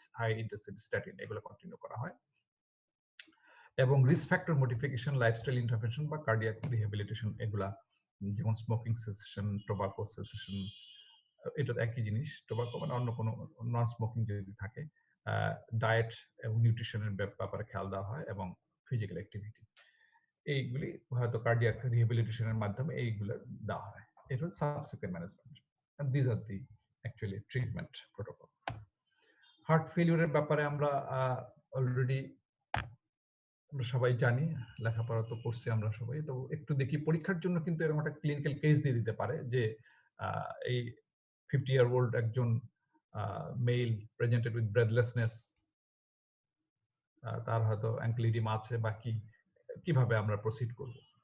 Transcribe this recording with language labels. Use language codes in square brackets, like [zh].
[bn] High intensity statin এগুলো continue করা হয়। এবং risk factor modification, lifestyle intervention বা কার্ডিয়াক রিহ্যাবিলিটেশন এগুলা, যেমন স্মোকিং সেসেশন, টোবাকো সেসেশন, এটা একই জিনিস। টোবাকো মানে অন্য কোনো নন স্মোকিং যদি থাকে, ডায়েট এবং নিউট্রিশনের ব্যাপারে খেয়াল দেওয়া হয় এবং ফিজিক্যাল অ্যাক্টিভিটি, এইগুলি হয়তো কার্ডিয়াক রিহ্যাবিলিটেশনের মাধ্যমে এইগুলো দেওয়া হয়। এটা হচ্ছে subsequent management. [en] and these are the actually treatment protocol. [bn] Heart ফেলিউরের ব্যাপারে আমরা অলরেডি আমরা সবাই জানি, লেখাপড়া তো করছি আমরা সবাই। তো একটু দেখি, পরীক্ষার জন্য কিন্তু এরকম একটা ক্লিনিক্যাল কেস দিয়ে দিতে পারে যে এই 50-year-old একজন মেল প্রেজেন্টেড উইথ ব্রেথলেসনেস, তার হয়তো অ্যাঙ্কেল ইডিমা আছে বা কিভাবে আমরা প্রসিড করব।